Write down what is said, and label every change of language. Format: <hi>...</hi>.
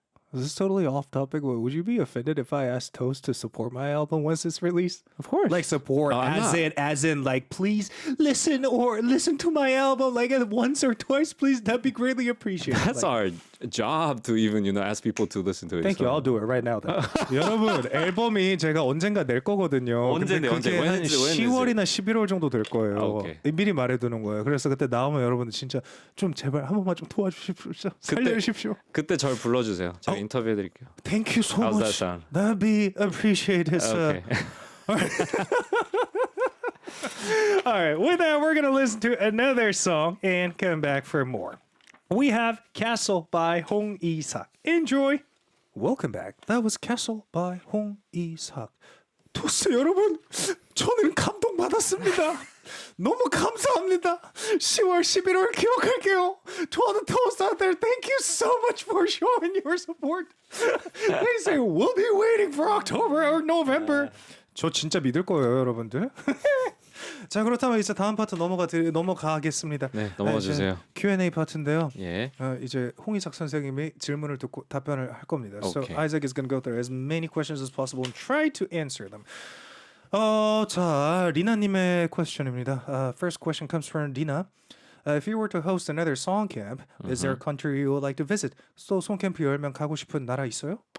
<en>This is totally off topic, but would you be offended if I asked Toast to support my album once it's released? Of course. Like support as in like please listen to my album like once or twice, please. That'd be greatly appreciated. That's our job to even, you know, ask people to listen to it. Thank you. I'll do it right now. Then.</en> <ko>여러분, 앨범이 제가 언젠가 낼 거거든요. 언제 내? 그게 한 10월이나 11월 정도 될 거예요. 오케이. 미리 말해두는 거예요. 그래서 그때 나오면 여러분들 진짜 좀 제발 한 번만 좀 도와주십시오. 살려주십시오. 그때 절 불러주세요. 제가 인터뷰해드릴게요.</ko> <en>Thank you so How's much. that sound? That'd be appreciated. Okay. All right, with that, we're going to listen to another song and come back for more. We have Castle by Hong Isak. Enjoy. Welcome back. That was Castle by Hong Isak.</en> <ko>토스 여러분, 저는 감동받았습니다. 너무 감사합니다. 10월, 11월 기억할게요.</ko> <en>To all the toasts out there, thank you so much for showing your support. They say we'll be waiting for October or November.</en> <ko>저 진짜 믿을 거예요, 여러분들. 자, 그렇다면 이제 다음 파트 넘어가겠습니다. 네, 넘어가 이제 주세요. Q&A 파트인데요. 예. 이제 홍희석 선생님이 질문을 듣고 답변을 할 겁니다.</ko> <en>So Okay. Isaac is going to go through as many questions as possible and try to answer them.</en> <ko>자, 리나님의 question입니다.</ko> <en>First question comes from Dina. If you were to host another song camp, is there a country you would like to visit?</en> <ko>또 송캠프 열면 가고 싶은 나라 있어요?</ko>